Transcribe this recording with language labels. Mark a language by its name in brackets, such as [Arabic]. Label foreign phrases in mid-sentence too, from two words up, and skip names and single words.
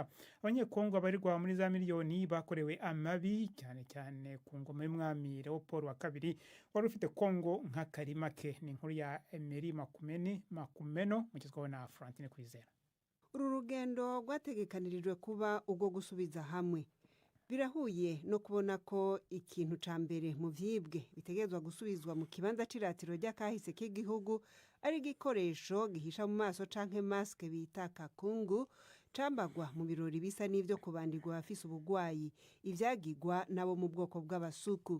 [Kinyarwanda] Abanyekongo abarirwa muri za miliyoni bakorewe amabi cyane cyane ku ngoma y'umwami Leopold wa kabiri wari ufite Kongo nka karima ke. Ni inkuru ya Emery Makumeno mugezweho na Francine Kwizera. [Rundi] Uru rugendo rwategekanirijwe kuba ubwo gusubiza hamwe. Birahuye no kubona ko ikintu ca mbere mu vyibwe bitegerezwa gusubizwa mu kibanza c'iratiro ry'akahise k'igihugu ari igikoresho gihisha mu maso canke maske bita kakungu, cambagwa mu birori bisa n'ivyo kubandirwa bafise ubugwayi, ivyagirwa nabo mu bwoko bw'abasuku.